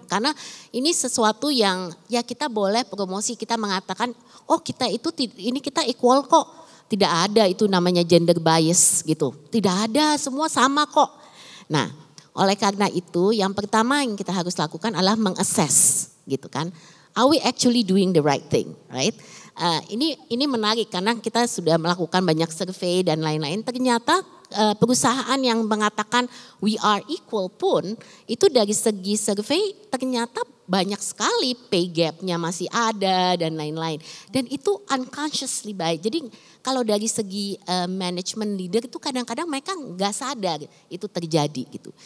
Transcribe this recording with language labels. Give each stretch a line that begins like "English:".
Indonesian: Karena ini sesuatu yang ya kita boleh promosi, kita mengatakan, oh kita itu ini kita equal kok. Tidak ada itu namanya gender bias gitu. Tidak ada, semua sama kok. Nah, oleh karena itu yang pertama yang kita harus lakukan adalah mengassess gitu kan.
English: Are we actually doing the right thing, right?
Indonesian: Ini menarik karena kita sudah melakukan banyak survei dan lain-lain. Ternyata perusahaan yang mengatakan
English: we are equal
Indonesian: pun itu dari segi survei ternyata banyak sekali pay gap-nya masih ada dan lain-lain. Dan itu unconsciously baik. Jadi kalau dari segi management leader itu kadang-kadang mereka nggak sadar itu terjadi gitu.